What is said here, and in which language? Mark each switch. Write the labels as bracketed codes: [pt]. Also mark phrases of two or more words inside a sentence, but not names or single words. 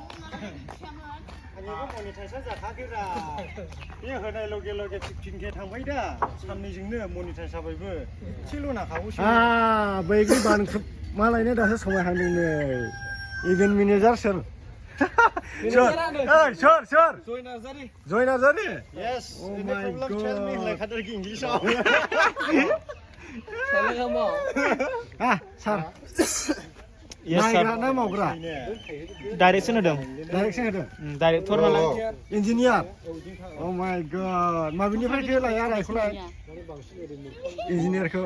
[brx] बे होनाय लगे लगे 15K थांबाय दा साननैजोंनो मनिटाइज जाबायबो एसेल' नाखावोसो बैग्रि बानख्रुबमा लायनो दासो समायहांदों नै [en] event manager [brx] सोर जय नार्जारि [en] yes any problem tell me [brx] होनलायखादों इंलिसाव [en] सार Yes, [brx] नायग्रा ना मावग्रा डाइरेक्शन होदों डाइरेक्टर नालाय इन्जिनियार [en] oh my god [brx] माबेनिफ्रायथो लाया रायखौलाय इन्जिनियारखौ